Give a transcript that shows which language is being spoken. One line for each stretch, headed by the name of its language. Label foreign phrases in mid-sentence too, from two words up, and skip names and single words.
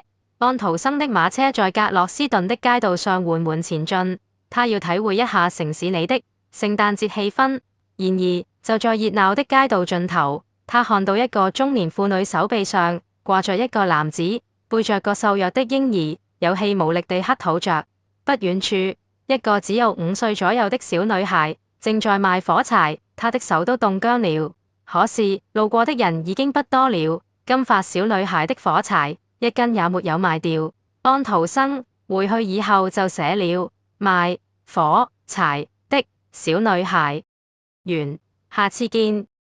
Chinese: 安徒生的馬車在格洛斯頓的街道上緩緩前進，他要體會一下城市裡的聖誕節氣氛。然而，就在熱鬧的街道盡頭，他看到一個中年婦女手臂上掛着一個籃子，背着個瘦弱的嬰兒，有氣無力地乞討着。不遠處，一個只有5歲左右的小女孩正在賣火柴，她的手都凍僵了。可是路過的人已經不多了，金髮小女孩的火柴一根也沒有賣掉。安徒生回去以後就寫了賣火柴的小女孩。完，下次見。